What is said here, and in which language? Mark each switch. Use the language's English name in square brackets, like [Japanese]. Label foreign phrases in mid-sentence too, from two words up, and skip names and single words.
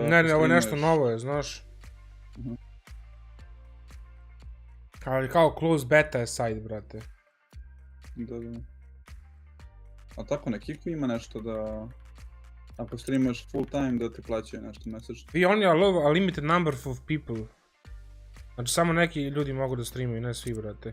[Serbian] Ne, ovo je nešto novo je, znaš. Ali kao [English] close beta [Serbian] je sajt, brate. Da. A tako na Kiku ima nešto da... Ako streamaš [English] full time [Serbian] da ti plaćaju nešto mesečno. [English] We only allow a limited number of people. [Serbian] Znači samo neki ljudi mogu da streamaju, ne svi, brate.